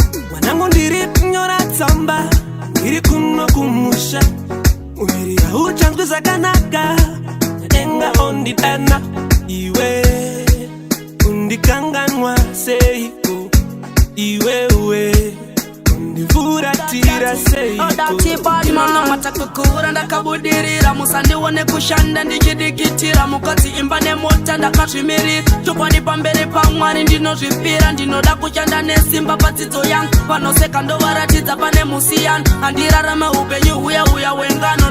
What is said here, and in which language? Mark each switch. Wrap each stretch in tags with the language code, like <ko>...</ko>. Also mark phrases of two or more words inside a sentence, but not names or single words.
<sn>Mwanangu ndiri kunyora tsamba, ndiri kuno kumusha. Mwiri hauchanzwi zvakanaka, denga ondidana, iwe. Undikanganwa seiko, iwewe. Undifuratira seiko. Odati</sn> <en>bad man, no matter</en> <sn>kukura, ndakabudirira. Musandione kushanda, ndichidikitira. Mukadzi imba nemota, ndakazvimirira. Chokwadi pamberi paMwari ndinozvipira. Ndinoda kushanda nesimba padzidzo yangu. Vanoseka ndovaratidza pane musiyano. Handirarama upenyu huya huya hwengano.</sn>